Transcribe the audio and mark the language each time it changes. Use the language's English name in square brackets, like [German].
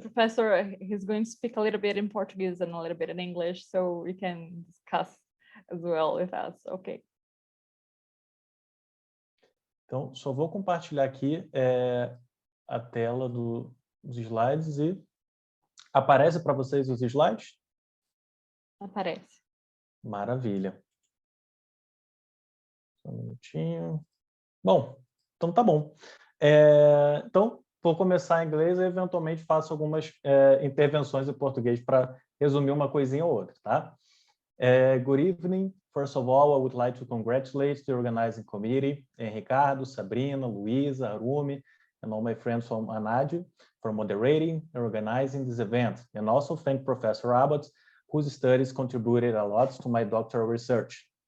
[English] Professor, he's going to speak a little bit in Portuguese and a little bit in English, so we can discuss as well if that's okay. [Portuguese] Então, só vou compartilhar aqui a tela dos slides e aparece para vocês os slides? Aparece. Maravilha. Só um minutinho. Bom, então tá bom. Então, vou começar em inglês e eventualmente faço algumas intervenções em português para resumir uma coisinha ou outra, tá? [English] Good evening. First of all, I would like to congratulate the organizing committee, and Ricardo, Sabrina, Luísa, Arumi, and all my friends from ANAD for moderating and organizing this event, and also thank Professor Abbott, whose studies contributed a lot to my doctoral research.